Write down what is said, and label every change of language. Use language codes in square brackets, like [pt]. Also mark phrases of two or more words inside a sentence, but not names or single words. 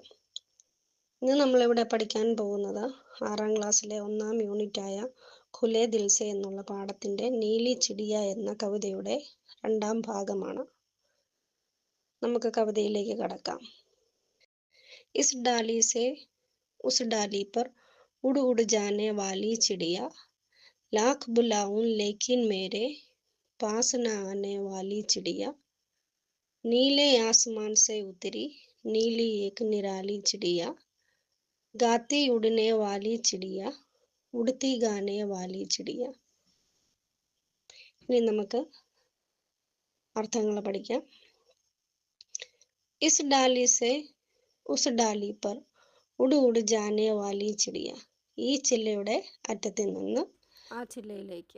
[ml] ഇന്ന് നമ്മളിവിടെ പഠിക്കാൻ പോകുന്നത് 6ാം ക്ലാസ്സിലെ 1ാം യൂണിറ്റായ ഖുലേ ദിൽ സെ എന്നുള്ള പാഠത്തിൻ്റെ നീലി ചിടിയ എന്ന കവിതയുടെ 2ാം ഭാഗമാണ്. നമുക്ക് കവിതയിലേക്ക് കടക്കാം. [hi] इस डाली से उस डाली पर उड़ उड़ जाने वाली चिड़िया लाख बुलाऊं लेकिन मेरे पास न आने वाली चिड़िया नीले आसमान से उतरी नीली एक निराली चिड़िया गाती उड़ने वाली चिड़िया उड़ती गाने वाली चिड़िया. [ml] ഇനി നമുക്ക് അർത്ഥങ്ങൾ പഠിക്കാം. [hi] इस डाली से उस डाली पर उड़ उड़ जाने वाली चिड़िया. [ml] ഈ ചില്ലയുടെ അറ്റത്തിൽ നിന്ന് ആ ചില്ലയിലേക്ക്,